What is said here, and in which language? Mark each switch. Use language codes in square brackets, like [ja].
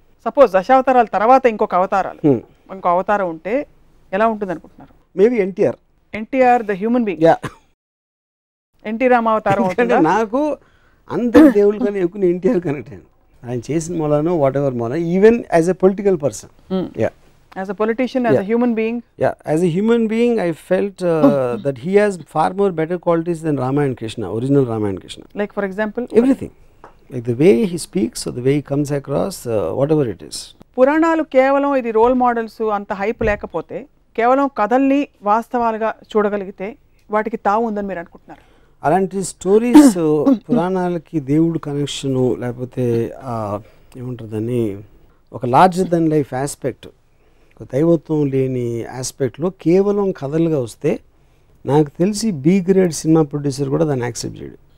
[te] Suppose దశావతారాల తర్వాత ఇంకో అవతారం ఉంటే ఎలా ఉంటుంది అనుకుంటున్నారు? [en] Maybe NTR the human being. [te] NT రామావతారం అవుతుందా? నాకు అందరి దేవుళ్ళు కానీ ఎక్కువ ఎన్టీఆర్ కనెక్ట్ అయ్యాను. ఆయన చేసిన మూలానో వాట్ ఎవర్ మూల, [en] Even as a political person, as a politician, as a human being. As a human being, I felt that he has far more better qualities than Rama and Krishna, original Rama and Krishna. Like for example? Everything. Like the way he speaks or the way he comes across, whatever it is. [te] పురాణాలు కేవలం ఇది role models అంత hype లేకపోతే, కేవలం కథల్ని వాస్తవాలుగా చూడగలిగితే వాటికి తావు ఉందని మీరు అనుకుంటున్నారు? అలాంటి స్టోరీస్ పురాణాలకి దేవుడు కనెక్షను లేకపోతే ఏముంటుందని ఒక లార్జర్ దెన్ లైఫ్ ఆస్పెక్ట్, ఒక దైవత్వం లేని ఆస్పెక్ట్లో కేవలం కథలుగా వస్తే నాకు తెలిసి బి గ్రేడ్ సినిమా ప్రొడ్యూసర్ కూడా దాన్ని యాక్సెప్ట్ చేయడు.